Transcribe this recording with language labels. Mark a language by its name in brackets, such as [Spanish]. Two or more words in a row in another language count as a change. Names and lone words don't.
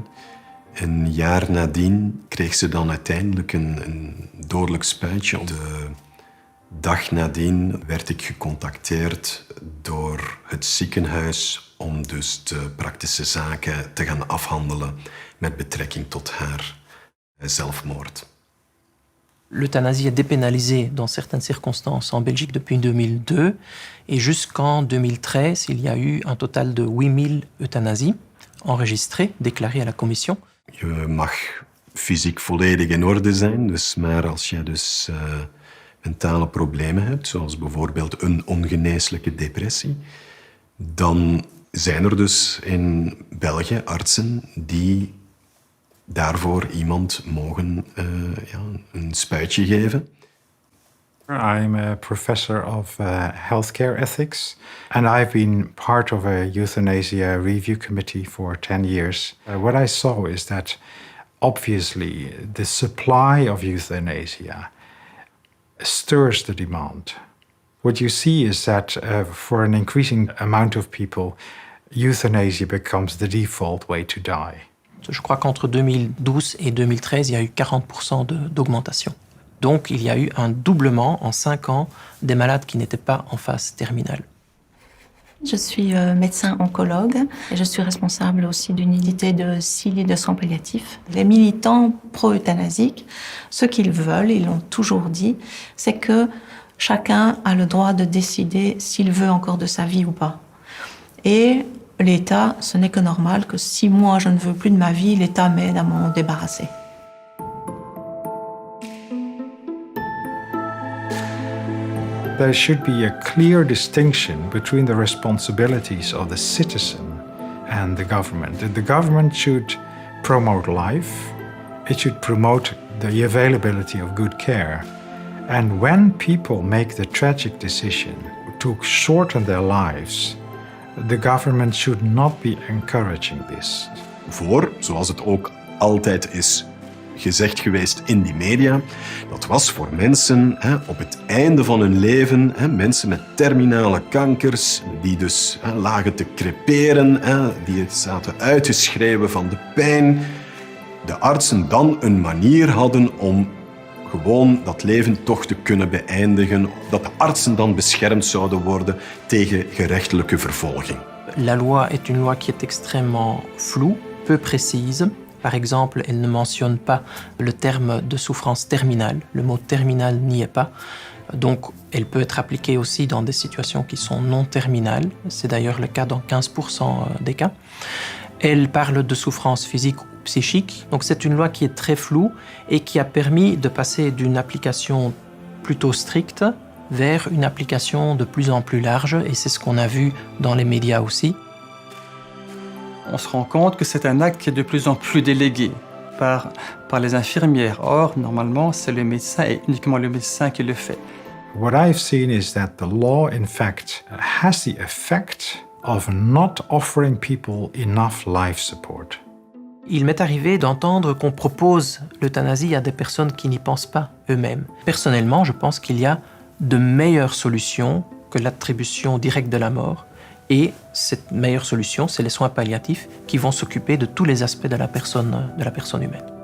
[Dutch] Een jaar nadien kreeg ze dan uiteindelijk een dodelijk spuitje. De dag nadien werd ik gecontacteerd door het ziekenhuis om dus de praktische zaken te gaan afhandelen met betrekking tot haar zelfmoord. [French] L'euthanasie est dépénalisée dans certaines circonstances en Belgique depuis 2002 et jusqu'en 2013, il y a eu un total de 8000 euthanasies enregistrées, déclarées à la commission. [Dutch] Je mag fysiek volledig in orde zijn, dus maar als je dus mentale problemen hebt, zoals bijvoorbeeld een ongeneeslijke depressie, dan zijn er dus in België artsen die daarvoor iemand mogen een spuitje geven. [English] I'm a professor of healthcare ethics, and I've been part of a euthanasia review committee for 10 years. What I saw is that obviously the supply of euthanasia stirs the demand. What you see is that for an increasing amount of people, euthanasia becomes the default way to die. [French] Je crois qu'entre 2012 et 2013, il y a eu 40% d'augmentation. Donc il y a eu un doublement en 5 ans des malades qui n'étaient pas en phase terminale. Je suis médecin oncologue et je suis responsable aussi d'une unité de 6 lits de soins palliatifs. Les militants pro-euthanasiques, ce qu'ils veulent, ils l'ont toujours dit, c'est que chacun a le droit de décider s'il veut encore de sa vie ou pas. Et l'État, ce n'est que normal que si moi je ne veux plus de ma vie, l'État m'aide à m'en débarrasser. [English] There should be a clear distinction between the responsibilities of the citizen and the government. The government should promote life, it should promote the availability of good care. And when people make the tragic decision to shorten their lives, the government should not be encouraging this. [Dutch] Voor, zoals het ook altijd is gezegd geweest in die media, dat was voor mensen op het einde van hun leven, mensen met terminale kankers, die dus lagen te creperen, die zaten uitgeschreven van de pijn, de artsen dan een manier hadden om gewoon dat leven toch te kunnen beëindigen, dat de artsen dan beschermd zouden worden tegen gerechtelijke vervolging. [French] La loi est une loi qui est extrêmement floue, peu précise. Par exemple, elle ne mentionne pas le terme de souffrance terminale. Le mot terminal n'y est pas. Donc, elle peut être appliquée aussi dans des situations qui sont non terminales. C'est d'ailleurs le cas dans 15% des cas. Elle parle de souffrance physique ou psychique. Donc, c'est une loi qui est très floue et qui a permis de passer d'une application plutôt stricte vers une application de plus en plus large. Et c'est ce qu'on a vu dans les médias aussi. on se rend compte que c'est un acte qui est de plus en plus délégué par les infirmières. Or, normalement, c'est le médecin et uniquement le médecin qui le fait. [English] What I've seen is that the law, in fact, has the effect of not offering people enough life support. [French] Il m'est arrivé d'entendre qu'on propose l'euthanasie à des personnes qui n'y pensent pas eux-mêmes. Personnellement, je pense qu'il y a de meilleures solutions que l'attribution directe de la mort. Et cette meilleure solution, c'est les soins palliatifs qui vont s'occuper de tous les aspects de la personne humaine.